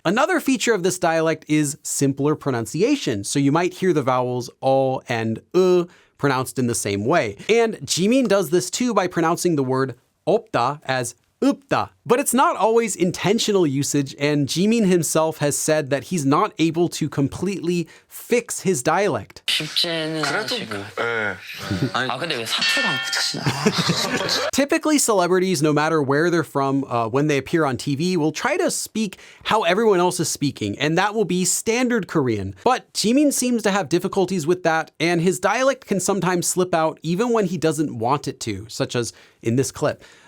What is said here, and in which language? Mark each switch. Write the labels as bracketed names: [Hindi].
[English] Another feature of this dialect is simpler pronunciation, so you might hear the vowels o and pronounced in the same way. And Jimin does this too by pronouncing the word 없다 as upda. But it's not always intentional usage, and Jimin himself has said that he's not able to completely fix his dialect. [Korean] 쉽지는 않으실 것 예. 아, 근데 왜 사투리가 안 붙이시나? [English] Typically, celebrities, no matter where they're from, when they appear on TV, will try to speak how everyone else is speaking, and that will be standard Korean. But Jimin seems to have difficulties with that, and his dialect can sometimes slip out even when he doesn't want it to, such as in this clip.